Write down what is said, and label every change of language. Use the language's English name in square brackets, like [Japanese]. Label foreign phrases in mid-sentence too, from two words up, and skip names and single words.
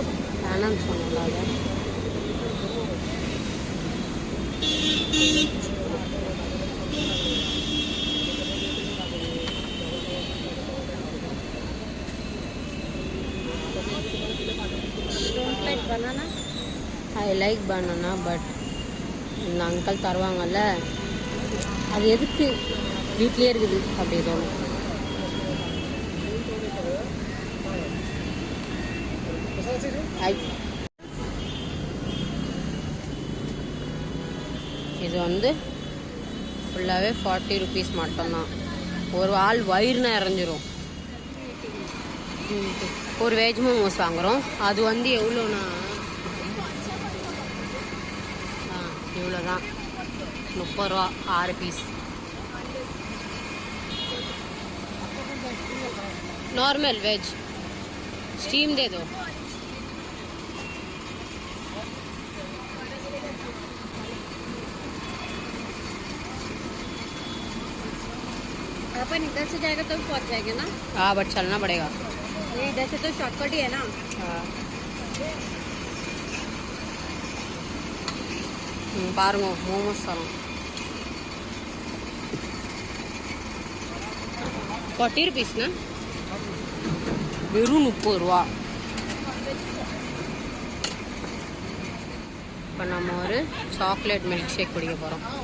[Hindi] आनंद सोने लगा. बनाना. [English] I like banana but [Tamil] இந்த அங்கிள் தருவாங்கல்ல, அது எதுக்கு வீட்லேயே இருக்குது அப்படி தோணும். இது வந்து ஃபுல்லாகவே 40 ருபீஸ் மட்டும்தான். ஒரு ஆள் வயிறு நிறைஞ்சிரும். ஒரு வெஜ் மோமோஸ் வாங்குகிறோம், அது வந்து எவ்வளோனா இவ்வளோதான், 30 ரூபா 6 பீஸ். [English] normal veg steam [Hindi] दे दो. अपन इधर से जाएगा तो पहुंच जाएंगे ना. हाँ बट चलना पड़ेगा. ये इधर से तो शॉर्टकट ही है ना. [Tamil] हाँ பாருங்க மோமோஸ் தரோம். 40 ருபீஸ்ண்ணா, வெறும் 30 ரூபா. இப்போ நம்ம ஒரு [English] chocolate milk shake [Tamil] குடிக்க போகிறோம்.